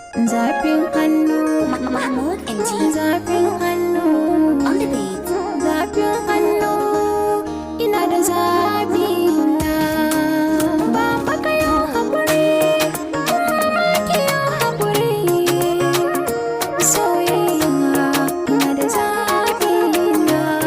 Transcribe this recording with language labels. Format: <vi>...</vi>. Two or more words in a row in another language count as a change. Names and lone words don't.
<ha>Zafin hannu. Ma-, Ma-, Mahmoud M G. Zafin hannu.</ha> <en>On the beat.</en> <ha>Zafin hannu. Ina da zafi na. Baba ka yi haƙuri, kuma mama ki yi haƙuri. Soyayya, ina da zafi na.</ha>